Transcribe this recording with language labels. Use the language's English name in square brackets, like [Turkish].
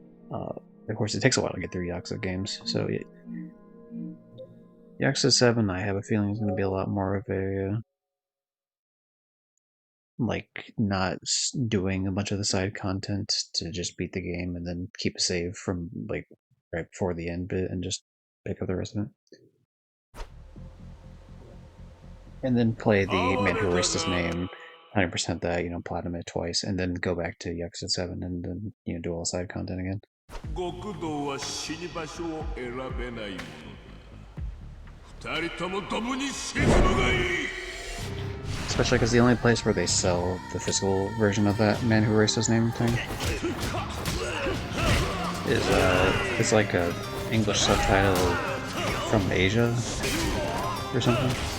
[English] Of course, it takes a while to get through Yakuza games, so Yakuza 7, I have a feeling is going to be a lot more of a like not doing a bunch of the side content to just beat the game and then keep a save from like right before the end bit and just pick up the rest of it. And then play the Man Who Erased His Name, 100% that, platinum it twice, and then go back to Yakuza 7 and then, do all the side content again. [Japanese] 極道は死に場所を選べないものだ。二人ともドブに沈むがいい。 [English] Especially because the only place where they sell the physical version of that Man Who Erased His Name thing is it's like a English subtitle from Asia or something.